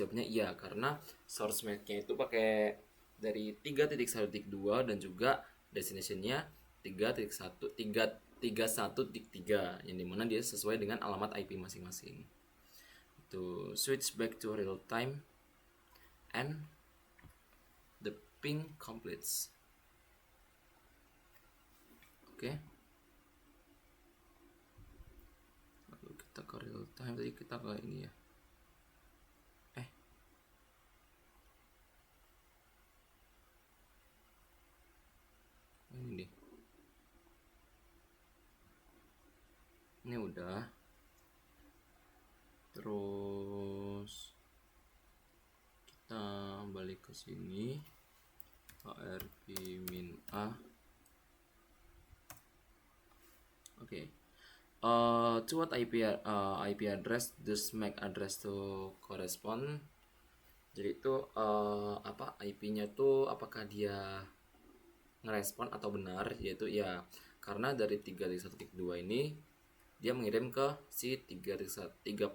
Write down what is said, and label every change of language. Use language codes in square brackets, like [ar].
[id] Jawabnya iya, karena source MAC-nya itu pakai dari 3.1.2 dan juga destination-nya 3.1.3 yang dimana dia sesuai dengan alamat IP masing-masing. [en] To switch back to real time and the ping completes. [id] Oke. Lalu kita ke real time, tadi kita ke ini ya. Ini deh. Ini udah. Terus kita balik ke sini. ARP min A. Oke. [en] To what IP address does MAC address to correspond? [id] Jadi itu apa IP-nya tuh apakah dia ngerespon atau benar, yaitu ya karena dari 3.1.2 ini dia mengirim ke si 31.3.